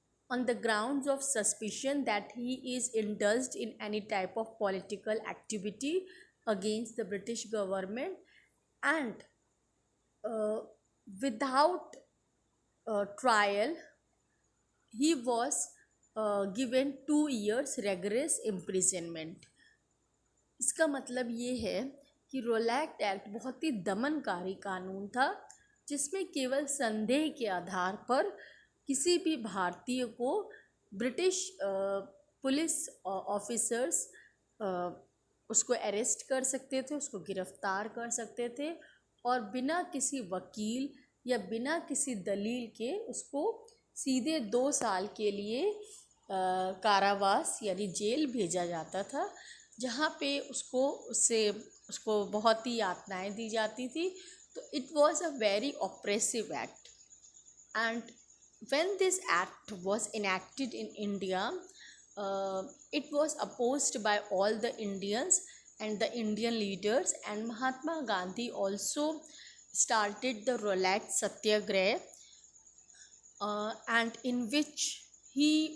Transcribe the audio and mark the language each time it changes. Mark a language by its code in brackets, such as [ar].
[en] on the grounds of suspicion that he is indulged in any type of political activity against the British government, and uh, without trial he was given 2 years rigorous imprisonment. [hi] इसका मतलब ये है कि रोलैक्ट act बहुत ही दमनकारी कानून था, जिसमें केवल संदेह के आधार पर किसी भी भारतीय को ब्रिटिश पुलिस ऑफिसर्स उसको अरेस्ट कर सकते थे, उसको गिरफ्तार कर सकते थे, और बिना किसी वकील या बिना किसी दलील के उसको सीधे 2 साल के लिए कारावास यानी जेल भेजा जाता था, जहाँ पे उसको बहुत ही यातनाएं दी जाती थी. [en] तो it was a very oppressive act. And when this act was enacted in India, it was opposed by all the Indians and the Indian leaders, and Mahatma Gandhi also started the Rowlatt Satyagraha, and in which he